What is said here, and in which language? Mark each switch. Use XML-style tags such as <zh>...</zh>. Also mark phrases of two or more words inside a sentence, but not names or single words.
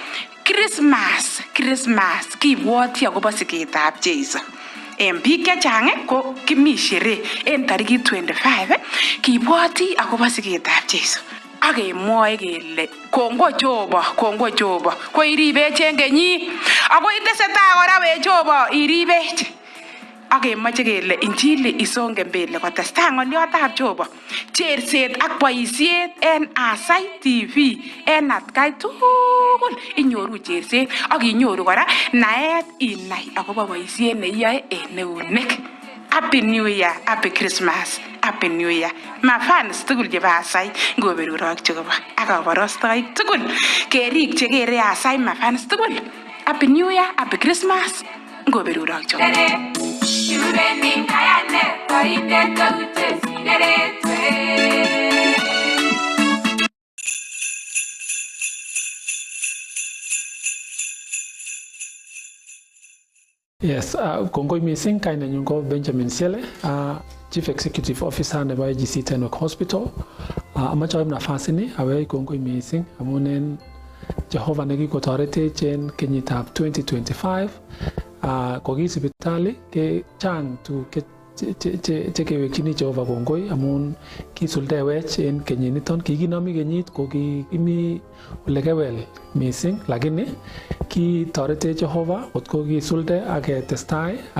<kln>Christmas kibwoti akobo siketab Jeiso en biik chechang ko kimi sherehe en tarikit 25 kibwoti akobo siketab Jeiso akemwoe kele kongoi Jehova ko iribech en kenyit ako itesetai kora we Jehova iribech akemoche kele injili</kln> <sw>isonge mbele</sw> <kln>kotestai ng'oliotab Jehova cherset ak boisiet en Aasai TV en atkai tugul inyoru cherset ak inyoru kora naet inai akobo boisiet neiyoe en eunek.</kln> <en>Happy New Year, Happy Christmas, Happy New Year. My fans</en> <kln>tugul chebo Aasai ngoberurok Jehova ak kabarastoik tugul kerik chekere Aasai</kln> <en>my fans</en> <kln>tugul.</kln> <en>Happy New Year, Happy Christmas ngoberurok Jehova.</en> <kln>Yes, kongoi missing kainenyu ko Benjamin Siele,</kln> <en>Chief Executive Officer</en> <kln>nebo AGC Tenwek Hospital. Amache aib nafasi ni awei kongoi missing amun en Jehova nekikotoretech en kenyitab 2025. Koki sipitali ke chang tu chekewekchini Jehova kongoi amun kisuldewech en kenyiniton kikinomi kenyit ko kikimi olekewel missing lakini kitoretech Jehova kotko kisulde ak ketestai</kln>